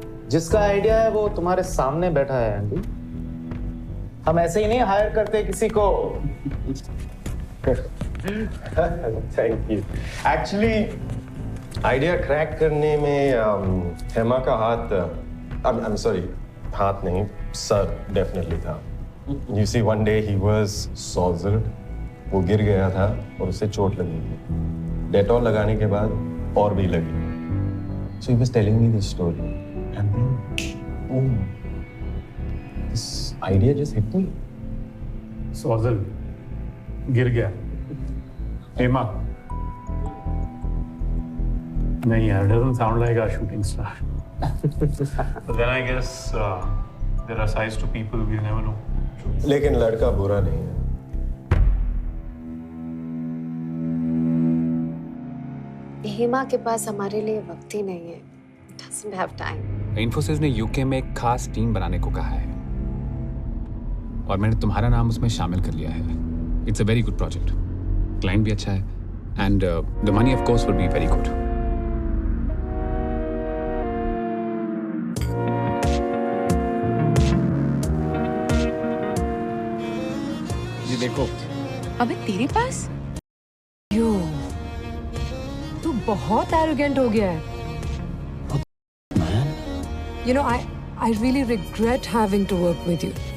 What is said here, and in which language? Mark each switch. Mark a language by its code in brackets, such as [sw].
[hi] जिसका आइडिया है वो तुम्हारे सामने बैठा है आंटी। हम ऐसे ही नहीं हायर करते किसी को। [en] Thank you. [hi] Actually, idea crack करने में हेमा का हाथ, [en] I'm sorry, [hi] हाथ नहीं, सर definitely था. [en] You see, one day he was sozzled. [hi] वो गिर गया था और उसे चोट लगी थी। डेटॉल लगाने के बाद और भी लगी। [en] So he was telling me this story, and then, boom, this idea just hit me. [hi] Sozzle गिर गया। हेमा नहीं यार, [en] doesn't sound like a shooting star. But then I guess there are sides to people we'll never know. [hi] लेकिन लड़का बुरा नहीं है। हेमा के पास हमारे लिए वक्त ही नहीं है। [en] Doesn't have time. [hi] इन्फोसिस ने यूके में एक खास टीम बनाने को कहा है और मैंने तुम्हारा नाम उसमें शामिल कर लिया है। [en] It's a very good project, client भी अच्छा है and the money of course will be very good. [hi] ये देखो। अबे तेरे पास? यो, तू बहुत एरोगेंट हो गया है। [en] You know, I really regret having to work with you.